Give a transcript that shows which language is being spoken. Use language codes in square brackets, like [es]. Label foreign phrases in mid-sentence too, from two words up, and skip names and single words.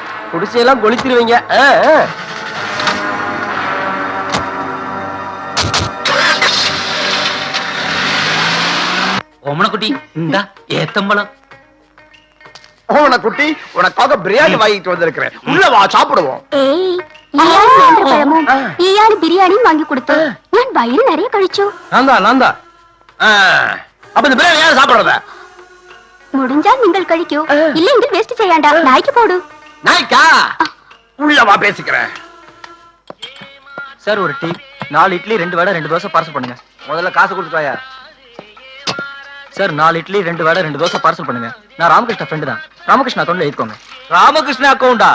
[ta] குடிசையெல்லாம் கொளுத்திடுவீங்க. ஓமனக்குட்டி, இந்தா ஏத்தம்பளம். குட்டி, உனக்காக பிரியாணி வாங்கிட்டு வந்திருக்கிறேன். உள்ள வா, சாப்பிடுவோம். [ml] ഏയ് ഇയാള് നേന്ത്രപ്പഴമും ഇയാള് ബിരിയാണിയും വാങ്ങി കൊടുത്തു. ഞാൻ വയറ് നിറയെ കഴിച്ചു. [ta] நான் தான். அப்ப இந்த பிரியாணி யார் சாப்பிடுறத? [ml] മുടിഞ്ചാൽ നിങ്ങൾ കഴിക്കൂ, ഇല്ലെങ്കിൽ വേസ്റ്റ് ചെയ്യണ്ട. നായ്ക്ക് പോടൂ. [ta] நாய்க்கா? உள்ள வா, பேசிக்கிறேன். சார், ஒரு டீ, 4 இட்லி, 2 வடை, 2 தோசை பார்சல் பண்ணுங்க. முதல்ல காசு கொடுத்துட்டாயா? சார், 4 இட்லி, 2 வடை, 2 தோசை பார்சல் பண்ணுங்க. நான் ராமகிருஷ்ணா ஃப்ரெண்டு தான். ராமகிருஷ்ணா அக்கௌண்ட்ல எழுதிக்கோங்க. ராமகிருஷ்ணா அக்கௌண்டா?